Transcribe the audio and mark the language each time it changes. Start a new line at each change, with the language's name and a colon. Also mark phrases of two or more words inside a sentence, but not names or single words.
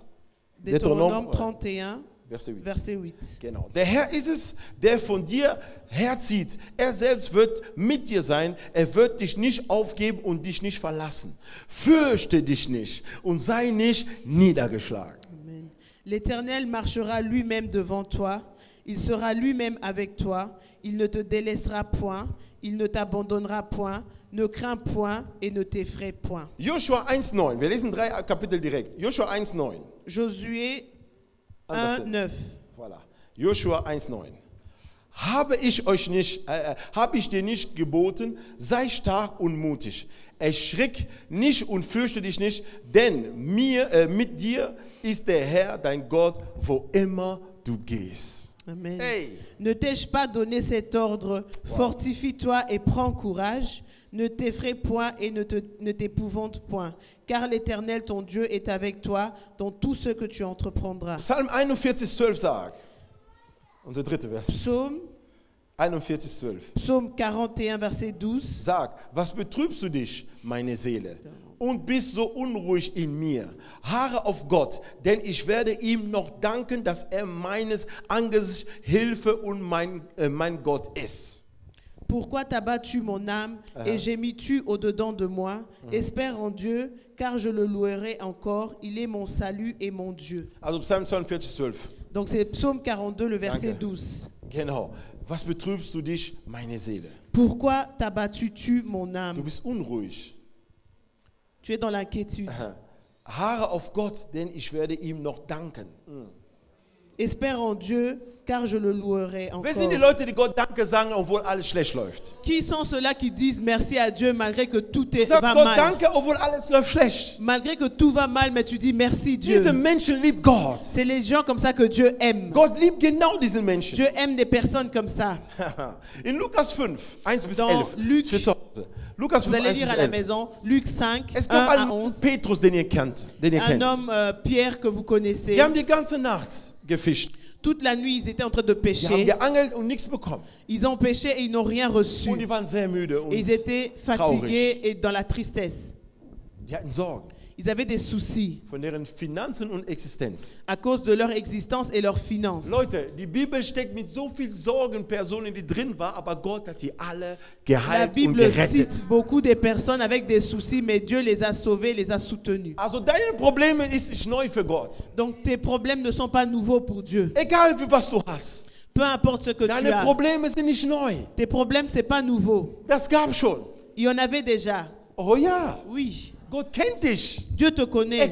French: Deutéronome 31,
German: Verse 8.
French: verset 8.
German: Genau. Der Herr ist es, der von dir herzieht. Er selbst wird mit dir sein. Er wird dich nicht aufgeben und dich nicht verlassen. Fürchte dich nicht und sei nicht niedergeschlagen. Amen. L'Éternel marchera lui-même devant toi. Il sera lui-même avec toi. Il ne te délaissera point. Il ne t'abandonnera point. ne crains point et ne t'effraie point. Joshua 1,9. Wir lesen 3 Kapitel direkt. Joshua 1,9.
French: Josué
German: Anders.
French: 1,9. Voilà. Joshua 1,9.
German: Habe ich dir nicht geboten, sei stark und mutig. Erschrick nicht und fürchte dich nicht, denn mit dir ist der Herr, dein Gott, wo immer du gehst. Amen. Hey.
French: Ne t'ai-je pas donné cet ordre? Fortifie-toi et prends courage. Ne t'effraie point et ne t'épouvante point. Car l'Éternel, ton Dieu, est avec toi dans tout ce que tu entreprendras.
German: Psalm 41,12 sagt, unser dritter Vers,
French: Psaume 41,12. Psaume 41, verset 12.
German: Sag, was betrübst du dich, meine Seele, und bist so unruhig in mir? Harre auf Gott, denn ich werde ihm noch danken, dass er meines Angesichts Hilfe und mein Gott ist.
French: Pourquoi t'as-tu mon âme et gémis-tu au-dedans de moi? Espère en Dieu, car je le louerai encore. Il est mon salut et mon Dieu.
German: Also Psalm 42,12.
French: Donc c'est Psaume 42, le verset
German: Danke.
French: 12.
German: Genau. Was betrübst du dich, meine Seele?
French: Pourquoi t'abattus-tu mon
German: Du
French: âme?
German: bist unruhig.
French: Tu es dans l'inquiétude.
German: Harre auf Gott, denn ich werde ihm noch danken.
French: Espère en Dieu, car je le louerai
German: Wer sind die
French: encore.
German: Leute, die Gott Danke sagen, obwohl alles schlecht läuft?
French: Qui sont ceux-là qui disent merci à Dieu malgré que tout
German: Sag
French: va
German: Gott
French: mal?
German: Danke, obwohl alles läuft schlecht.
French: Malgré que tout va mal, mais tu dis merci Dieu.
German: Diese Menschen liebt Gott.
French: C'est les gens comme ça que Dieu aime.
German: Gott liebt genau diesen Menschen.
French: Dieu aime des personnes comme ça.
German: In Lukas 5, 1 bis
French: Dans
German: 11.
French: Luc,
German: Für zu Hause. Lukas
French: Vous
German: 5,
French: allez
German: 1
French: lire
German: bis
French: à la
German: 11.
French: maison, Luc 5,
German: Es
French: 1
German: gab
French: à
German: einen
French: 11.
German: Petrus, den ihr kennt.
French: Un homme, Pierre, que vous connaissez.
German: Die haben die ganze Nacht gefischt.
French: Toute la nuit, ils étaient en train de
German: Die haben
French: pêcher.
German: geangelt und nichts bekommen.
French: Ils ont pêché et ils n'ont rien reçu.
German: Und die waren sehr müde und
French: Et ils étaient fatigués et dans la tristesse.
German: die hatten Sorgen
French: Ils avaient des soucis
German: von deren Finanzen und Existenz.
French: à cause de leur existence et leurs finances.
German: Leute, die Bibel steckt mit so viel Sorgenpersonen, die drin waren, aber Gott hat die alle
French: La
German: geheilt und
French: Bible
German: gerettet.
French: cite beaucoup de personnes avec des soucis, mais Dieu les a sauvés, les a soutenus.
German: Also deine Probleme ist nicht neu für Gott.
French: Donc tes problèmes ne sont pas nouveaux pour Dieu.
German: Egal was du hast.
French: Peu importe ce que tu
German: Deine
French: as.
German: Probleme sind nicht neu.
French: Tes problèmes, c'est pas nouveau.
German: Das gab schon.
French: Il y en avait déjà.
German: Oh ja,
French: Oui.
German: Gott kennt dich.
French: Dieu te connaît.